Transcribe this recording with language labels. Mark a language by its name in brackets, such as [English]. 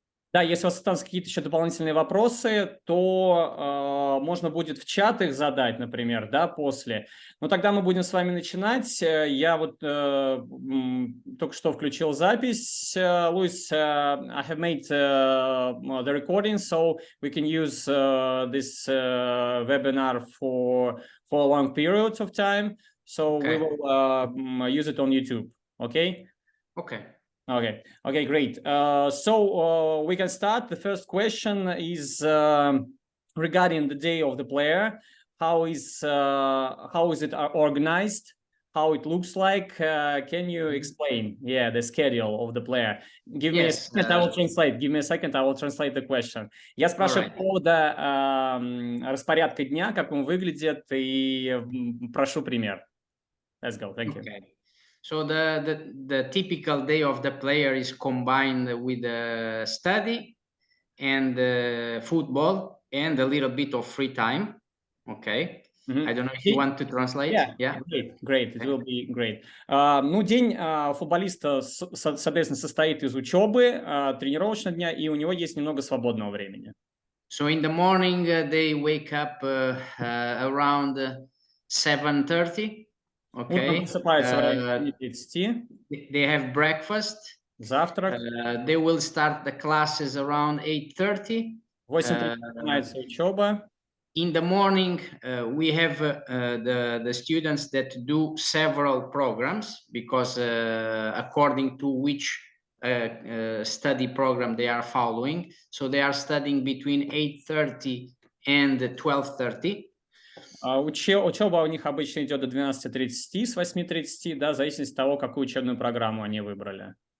[Russian] Да, если у вас остались какие-то еще дополнительные вопросы, то можно будет в чат их задать, например, да, после. Но тогда мы будем с вами начинать. Я вот только что включил запись. [English] Luis, I have made the recording, so we can use this webinar for a long period of time. So we will use it on YouTube. Okay? Okay. Okay, great. So we can start. The first question is regarding the day of the player. How is it organized? How it looks like? Can you explain? Yeah, the schedule of the player. Give me a second. I will translate. Give me a second. I will translate the question. [Russian] Я спрашиваю по поводу распорядка дня, как он выглядит, и прошу пример. [English] Let's go. Thank you. So the typical day of the player is combined with study and football and a little bit of free time. Okay. I don't know if you want to translate. Yeah. Great. It will be great. [Russian] Ну, день футболиста, соответственно, состоит из учебы, тренировочного дня, и у него есть немного свободного времени. [English] So in the morning they wake up around 7:30. Okay. They have breakfast. [Russian] Завтрак. [English] They will start the classes around 8:30. [Russian] 8:30 начинается учеба. [English] In the morning, we have the students that do several programs because according to which study program they are following. So they are studying between 8:30 and 12:30. [Russian] Учеба у них обычно идет до 12:30, с 8:30, да, в зависимости от того, какую учебную программу они выбрали.